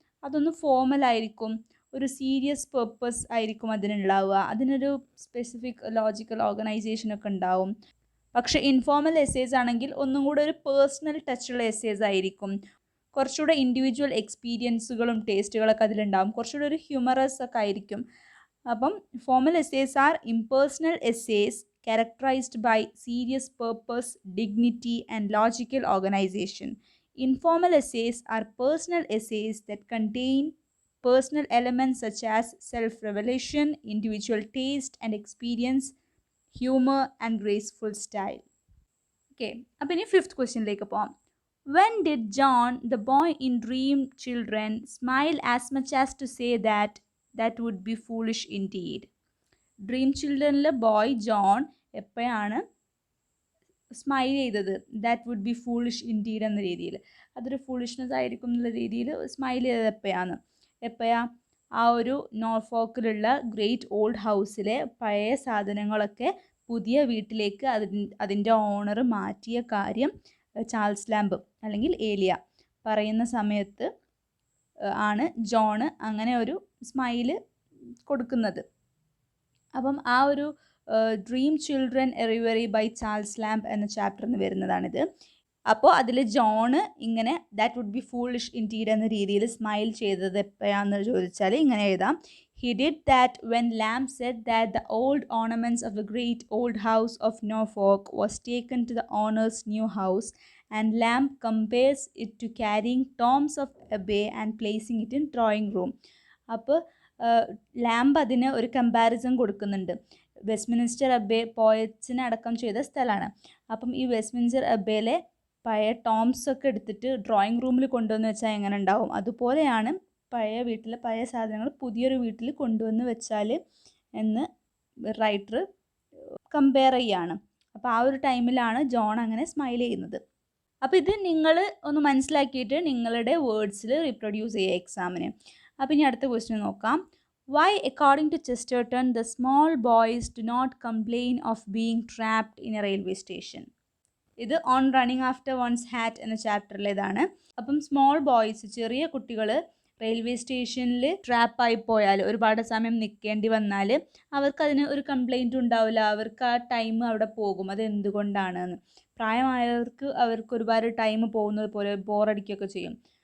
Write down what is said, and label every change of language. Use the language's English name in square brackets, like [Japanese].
[Malayalam] അതൊന്ന് ഫോർമൽ ആയിരിക്കും, ഒരു സീരിയസ് പേർപ്പസ് ആയിരിക്കും അതിനുണ്ടാവുക, അതിനൊരു സ്പെസിഫിക് ലോജിക്കൽ ഓർഗനൈസേഷനൊക്കെ ഉണ്ടാവും. പക്ഷേ ഇൻഫോർമൽ എസ്സേസ് ആണെങ്കിൽ ഒന്നും കൂടെ ഒരു പേഴ്സണൽ ടച്ചുള്ള എസ്സേസ് ആയിരിക്കും, കുറച്ചുകൂടെ ഇൻഡിവിജ്വൽ എക്സ്പീരിയൻസുകളും ടേസ്റ്റുകളൊക്കെ അതിലുണ്ടാവും, കുറച്ചുകൂടെ ഒരു ഹ്യൂമറസ് ഒക്കെ ആയിരിക്കും. [English] അപ്പം formal essays are impersonal essays characterized by serious purpose, dignity, and logical organization. Informal essays are personal essays that contain personal elements such as self-revelation, individual taste and experience, humor, and graceful style. [Malayalam] Okay, അപ്പോൾ ഇനി 5th ക്വസ്റ്റ്യനിലേക്ക് പോകാം. [English] When did John, the boy in Dream Children, smile as much as to say that would be foolish indeed? [Malayalam] Dream ചിൽഡ്രനിലെ boy John എപ്പോഴാണ് smile ചെയ്തത്? [English] that would be foolish indeed [Malayalam] എന്ന രീതിയിൽ, അതൊരു foolishness ആയിരിക്കും എന്നുള്ള രീതിയിൽ സ്മൈൽ ചെയ്തത് എപ്പോഴാ ആ ഒരു നോർഫോക്കിലുള്ള ഗ്രേറ്റ് ഓൾഡ് ഹൗസിലെ പഴയ സാധനങ്ങളൊക്കെ പുതിയ വീട്ടിലേക്ക് അതിൻ്റെ ഓണർ മാറ്റിയ കാര്യം ചാൾസ് ലാംബ് അല്ലെങ്കിൽ ഏലിയ പറയുന്ന സമയത്ത് ആണ് ജോണ് അങ്ങനെ ഒരു സ്മൈല് കൊടുക്കുന്നത്. അപ്പം ആ ഒരു dream children A റിവറി by Charles lamp എന്ന ചാപ്റ്ററിന് വരുന്നതാണിത്. അപ്പോൾ അതിൽ ജോണ് ഇങ്ങനെ [English] that would be foolish indeed [Malayalam] എന്ന രീതിയിൽ സ്മൈൽ ചെയ്തത് എപ്പോഴാണെന്ന് ചോദിച്ചാൽ ഇങ്ങനെ എഴുതാം. [English] He did that when Lamb said that the old ornaments of the great old house of Norfolk was taken to the owner's new house, and Lamb compares it to carrying tomes of Abbey and placing it in drawing room. [Malayalam] അപ്പോൾ lamp അതിന് ഒരു comparison കൊടുക്കുന്നുണ്ട്. Westminster അബ്ബേ പോയറ്റ്സിനെ അടക്കം ചെയ്ത സ്ഥലമാണ്. അപ്പം ഈ Westminster അബ്ബേയിലെ പഴയ ടോംസ് ഒക്കെ എടുത്തിട്ട് ഡ്രോയിങ് റൂമിൽ കൊണ്ടുവന്ന് വെച്ചാൽ എങ്ങനെ ഉണ്ടാവും, അതുപോലെയാണ് പഴയ വീട്ടിലെ പഴയ സാധനങ്ങൾ പുതിയൊരു വീട്ടിൽ കൊണ്ടുവന്ന് വെച്ചാൽ എന്ന് റൈറ്റർ കമ്പയർ ചെയ്യാണ്. അപ്പോൾ ആ ഒരു ടൈമിലാണ് ജോൺ അങ്ങനെ സ്മൈൽ ചെയ്യുന്നത്. അപ്പോൾ ഇത് നിങ്ങൾ ഒന്ന് മനസ്സിലാക്കിയിട്ട് നിങ്ങളുടെ വേർഡ്സിൽ റീപ്രൊഡ്യൂസ് ചെയ്യുക എക്സാമിന്. അപ്പോൾ ഇനി അടുത്ത ക്വസ്റ്റ്യൻ നോക്കാം. [English] Why, according to Chesterton, the small boys do not complain of being trapped in a railway station? [Malayalam] ഇത് on running after once hat എന്ന ചാപ്റ്ററിലേതാണ്. അപ്പം സ്മോൾ ബോയ്സ്, ചെറിയ കുട്ടികൾ റെയിൽവേ സ്റ്റേഷനിൽ ട്രാപ്പായി പോയാൽ, ഒരുപാട് സമയം നിൽക്കേണ്ടി വന്നാൽ അവർക്കതിന് ഒരു കംപ്ലൈൻറ്റും ഉണ്ടാവില്ല, അവർക്ക് ആ ടൈം അവിടെ പോകും. അത് എന്തുകൊണ്ടാണെന്ന്. പ്രായമായവർക്ക് അവർക്ക് ഒരുപാട് ടൈം പോകുന്നത് പോലെ ബോറടിക്കുകയൊക്കെ ചെയ്യും.